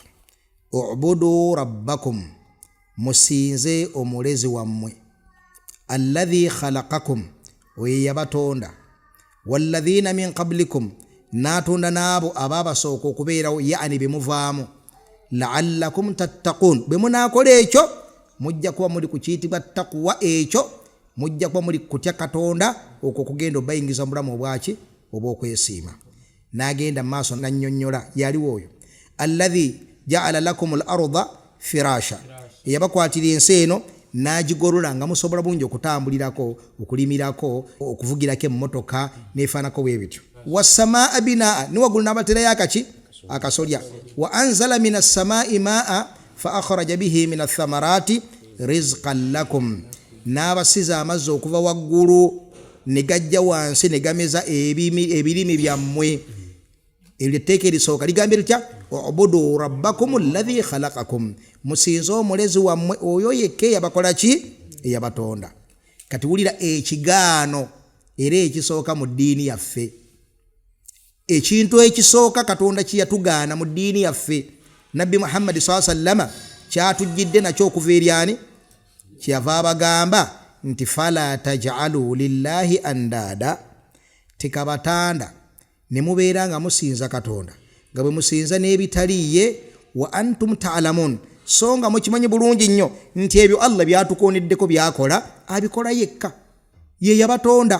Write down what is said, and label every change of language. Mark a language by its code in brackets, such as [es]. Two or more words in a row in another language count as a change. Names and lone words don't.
[ar] اعبدوا ربكم, [lg] musinze omulezi wammwe, [ar] الذي خلقكم, [lg] oye yabatonda, [ar] والذين من قبلكم, [lg] natonda naabo ababasooka okubeerawo, yani bemuvaamu, [ar] لعلكم تتقون, [lg] bwe munaakola ekyo mujja kuba muli ku kiyitibwa taqwa, ekyo mujja kuba muli kutya Katonda okwo kugenda obayingiza mu bulamu obwaki obw'okwesiima. N'agenda mu maaso n'annyonnyola yaliwo oyo [ar] الذي جعل لكم الأرض فراشا, [lg] yabakwatira ensi eno n'agigolola nga musobola bungi okutambulirako, okulimirako, okuvugirako emmotoka n'efaanako bwe bityo. [ar] والسماء بناء, [lg] ni waggulu n'abaterayo akaki akasolya. [ar] وأنزل من السماء ماء فأخرج به من الثمرات رزقا لكم, [lg] n'abasiza amazzi okuva waggulu ne gajja wansi ne gameza ebirime byammwe. Etteeka erisooka ligambye litya? [ar] اعبدوا ربكم الذي خلقكم, [lg] musinze omulezi wammwe oyo yekka eyabakola ki? Eyabatonda. Kati wulira ekigaano era ekisooka mu ddiini yaffe, ekintu ekisooka Katonda kiyatugaana mu ddiini yaffe. Nabbi Muhammad [ar] صلى الله عليه وسلم [lg] kyatujjidde nakyo okuva eryani? Kyava abagamba nti [ar] فلا تجعلوا لله أندادا, [lg] tekabatanda ne mubeera nga musinza Katonda nga bwe musinza n'ebitaliye, [ar] وأنتم تعلمون, [lg] so nga mukimanyi bulungi nnyo nti ebyo Allah byatukoneddeko byakola abikola yekka, ye yabatonda.